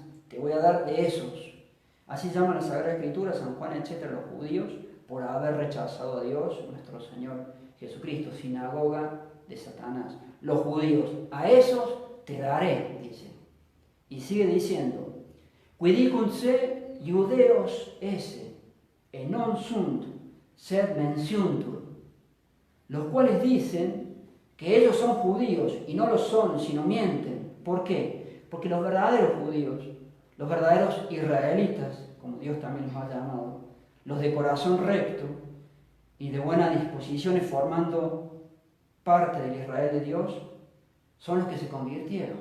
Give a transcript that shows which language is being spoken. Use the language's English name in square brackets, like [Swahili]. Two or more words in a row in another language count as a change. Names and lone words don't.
[Spanish] Te voy a dar de esos. Así llama la Sagrada Escritura, San Juan, etc., los judíos, por haber rechazado a Dios, nuestro Señor Jesucristo, sinagoga de Satanás. Los judíos, a esos te daré, dice. Y sigue diciendo, [Latin] quidicunse judeos esse, e non sunt, sed menciontur, [Spanish] los cuales dicen que ellos son judíos y no lo son, sino mienten. ¿Por qué? Porque los verdaderos judíos, los verdaderos israelitas, como Dios también los ha llamado, los de corazón recto y de buena disposición formando parte del Israel de Dios, son los que se convirtieron.